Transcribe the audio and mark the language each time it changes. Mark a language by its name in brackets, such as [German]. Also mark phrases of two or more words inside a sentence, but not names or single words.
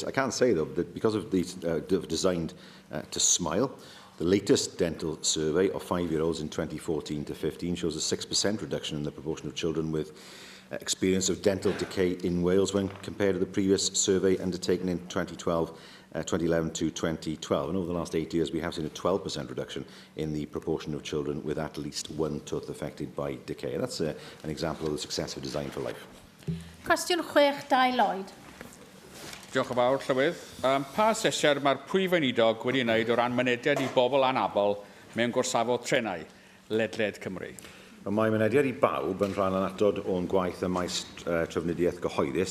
[English] I can say, though, that because of these designed to smile, the latest dental survey of 5-year-olds in 2014 to 15 shows a 6% reduction in the proportion of children with experience of dental decay in Wales when compared to the previous survey undertaken in 2011 to 2012. And over the last 8 years, we have seen a 12% reduction in the proportion of children with at least one tooth affected by decay. And that's an example of the success of Design for Life. [Welsh] Cwestiwn 6, Dai Lloyd. Diolch yn fawr, Llywydd. Pa asesiad mae'r Prif Weinidog wedi wneud o ran mynediad i bobl anabl mewn gorsafodd trenau ledled Cymru? Mae mynediad i bawb yn rhan anatod o'n gwaith y maes trafnidiaeth gyhoeddus.